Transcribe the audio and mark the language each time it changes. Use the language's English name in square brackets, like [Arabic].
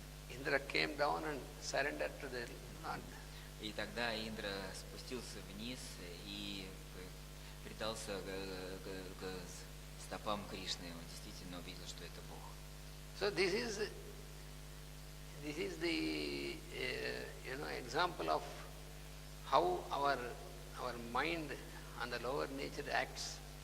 [English] Indra came down and surrendered to the Lord. [Russian] И тогда Индра спустился вниз и предался к стопам Кришны. Он действительно увидел, что это Бог. [English] So this is the example of how our mind and the lower nature acts.